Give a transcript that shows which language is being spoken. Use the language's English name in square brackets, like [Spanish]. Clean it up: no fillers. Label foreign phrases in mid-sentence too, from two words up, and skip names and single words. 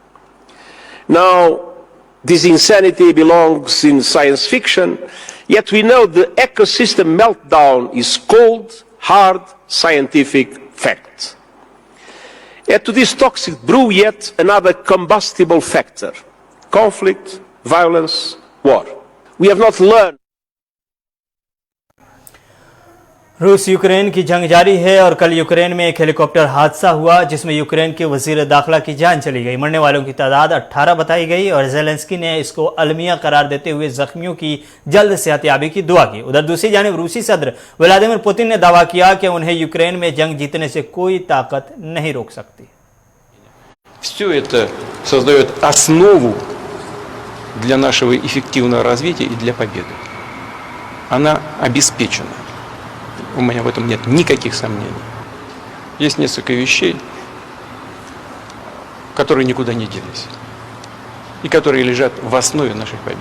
[English] Now, this insanity belongs in science fiction, yet we know the ecosystem meltdown is cold, hard, scientific fact. Add to this toxic brew yet another combustible factor: conflict, violence, war. We have not learned. [Urdu] روس یوکرین کی جنگ جاری ہے اور کل یوکرین میں ایک ہیلی کاپٹر حادثہ ہوا جس میں یوکرین کے وزیر داخلہ کی جان چلی گئی. مرنے والوں کی تعداد 18 بتائی گئی اور زیلنسکی نے اس کو المیہ قرار دیتے ہوئے زخمیوں کی جلد صحت یابی کی دعا کی. ادھر دوسری جانب روسی صدر ولادیمیر پوتن نے دعویٰ کیا کہ انہیں یوکرین میں جنگ جیتنے سے کوئی طاقت نہیں روک سکتی. [Russian] Все это создает основу для нашего эффективного развития и для победы. Она обеспечена. У меня в этом нет никаких сомнений. Есть несколько вещей, которые никуда не делись и которые лежат в основе наших побед.